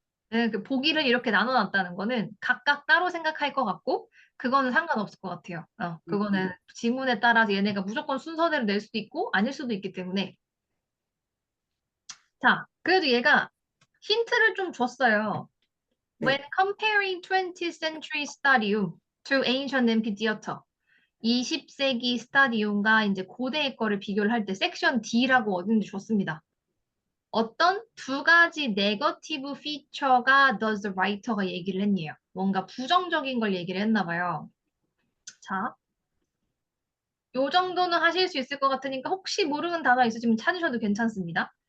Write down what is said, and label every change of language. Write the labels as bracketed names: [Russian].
[Korean] 네, 그 보기를 이렇게 나눠놨다는 거는 각각 따로 생각할 것 같고, 그거는 상관없을 것 같아요. 그거는 지문에 따라서 얘네가 무조건 순서대로 낼 수도 있고, 아닐 수도 있기 때문에. 자, 그래도 얘가 힌트를 좀 줬어요. [English] When [Korean] 네. [English] comparing 20th century stadium to ancient amphitheater. [Korean] 20세기 스타디움과 이제 고대의 거를 비교를 할 때 섹션 D라고 어딘지 줬습니다. 어떤 두 가지 네거티브 피처가 [English] does the writer [Korean] 가 얘기를 했네요. 뭔가 부정적인 걸 얘기를 했나 봐요. 자, 요 정도는 하실 수 있을 것 같으니까 혹시 모르는 단어 있으시면 찾으셔도 괜찮습니다.